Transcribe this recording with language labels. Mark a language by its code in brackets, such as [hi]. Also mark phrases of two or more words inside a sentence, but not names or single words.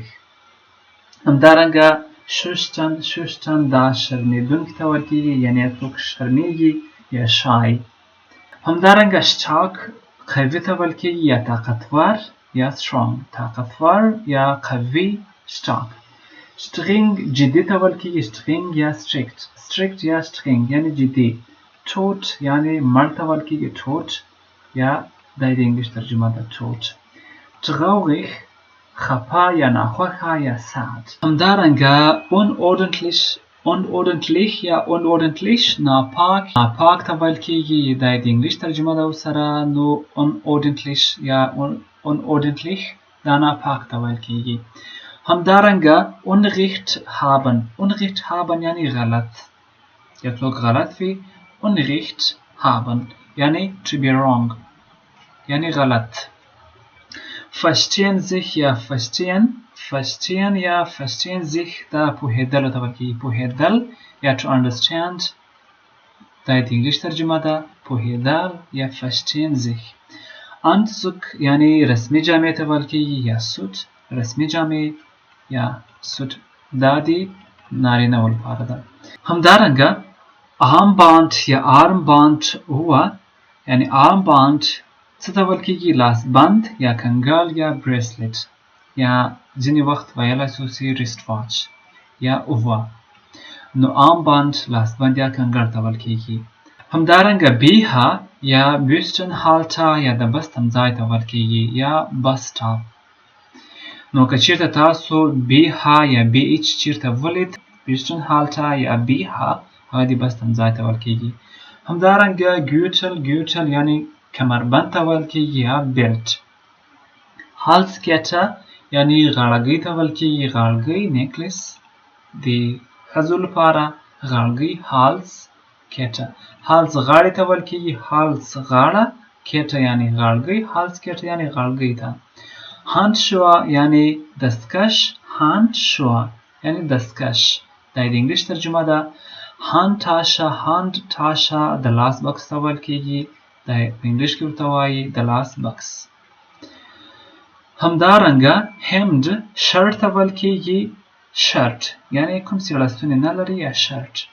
[ps] همدارنګه شوشتن دا شرمېدونکي ته ویل کېږي یعنی څوک شرمېږي یا shy. همدارنګه stark قوي ته ویل کېږي یا طاقتور یا strong. طاقتور یا قوي stark. streng جدي ته ویل کېږي. streng یا strict یا streng یعنی جدي. tot یعنی مړ ته ویل کېږي tot یا د انګلیش ترجمه ده tot. traurig خفا یا ناخوښه یا sad. همدارنګه unordentlich یا unordentlich ناپاک ته ویل کېږي. دا د انګلیش ترجمه ده ورسره. نو unordentlich یا unordentlich دا ناپاک ته ویل کېږي. همدارنګه [de] unrecht haben [ps] یعنی غلط یا څوک غلط وي. [de] unrecht haben [ps] یعنی [en] to be wrong [ps] یعنی غلط. [de] verstehen sich [ps] یا [de] verstehen sich [ps] دا پوهېدل ته ویل کېږي. پوهېدل یا [en] to understand [ps] دا د انګلیش ترجمه ده. پوهېدل یا [de] verstehen sich. [ps] Anzug یعنی رسمي جامې ته ویل کېږي یا suit. رسمي جامې یا suit دا د نارینه‌و لپاره ده. همدارنګه armband یا armband هو یعنی armband څه ته ویل کېږي. لاسبند یا کنګال یا bracelet یا ځینې وخت ویلی شو چې [en] wrist watch [ps] یا اوه. نو armband لاسبند یا کنګال ته ویل کېږي. همدارنګه BH یا Büstenhalter یا د بس تمځای ته ویل کېږي یا [en] bus stop. [ps] نو که چیرته تاسو BH یا BH چیرته ولید Büstenhalter یا BH هغه د بس تمځای ته ویل کېږي. همدارنګه Gürtel یعنی کمربند ته ویل کېږي یا belt. Halskette یعنی غاړګۍ ته ویل کېږي. غاړګۍ necklace د ښځو لپاره غاړګۍ Halskette. Hals غاړې ته ویل کېږي. Hals غاړه کټه یعنی غاړګۍ. Halskette یعنی غاړګۍ ته. Handschuhe یعنی دستکش. Handschuhe یعنی دستکش دا د انګلیش ترجمه ده. Handtasche د لاس بکس ته ویل کېږي. دا په انګلیش کې ورته وایي د لاس بکس. همدارنګه hemd شرټ ته ویل کېږي. شرټ یعنی کوم چې لاسونه نه لري یا شرټ.